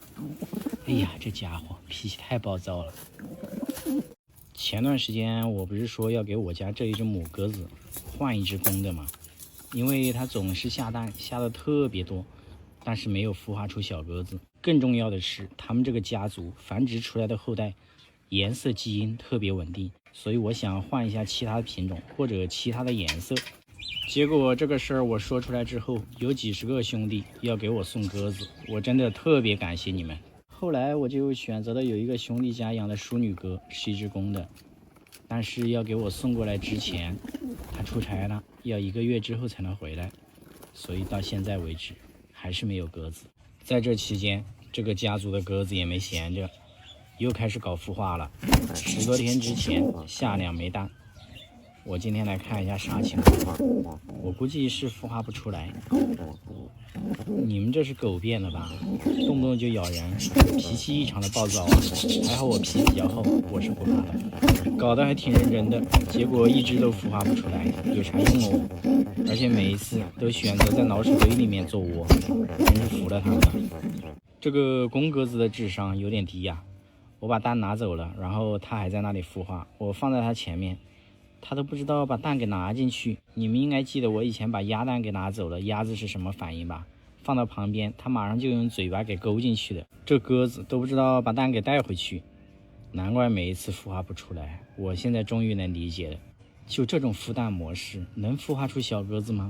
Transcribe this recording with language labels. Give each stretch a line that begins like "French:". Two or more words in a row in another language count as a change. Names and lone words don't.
Chinese: 哎呀，這家伙脾氣太暴躁了。前段時間我不是說要給我家這一只母鴿子換一只公的嗎？因為它總是下蛋，下的特別多，但是沒有孵化出小鴿子。更重要的是，他们這個家族繁殖出來的後代顏色基因特別穩定，所以我想換一下其他的品種或者其他的顏色。結果這個事兒我說出來之後，有幾十個兄弟要給我送鴿子，我真的特別感謝你們。後來我就選擇了有一個兄弟家養的淑女鴿，是一只公的，但是要給我送過來之前，他出差了，要1個月之後才能回来，所以到現在為止還是沒有鴿子。在這期間，這個家族的鴿子也沒閒着，又開始搞孵化了。10多天之前下2枚蛋。我今天來看一下啥情況，我估計是孵化不出來。你們這是狗變了吧？動不動就咬人，脾氣異常的暴躁啊！還好我脾氣比較厚，我是不怕的。搞得還挺認真的，結果一隻都孵化不出來，有啥用哦？而且每一次都選擇在老鼠堆裡面做窩，真是服了他們了。這個公鴿子的智商有點低呀，我把蛋拿走了，然後它還在那裡孵化，我放在它前面。他都不知道把蛋給拿進去。你們應該記得我以前把鴨蛋給拿走了，鴨子是什麼反應吧？放到旁邊，它馬上就用嘴巴給勾進去的。這鴿子都不知道把蛋給帶回去，難怪每一次孵化不出來。我現在終於能理解了，就這種孵蛋模式能孵化出小鴿子嗎？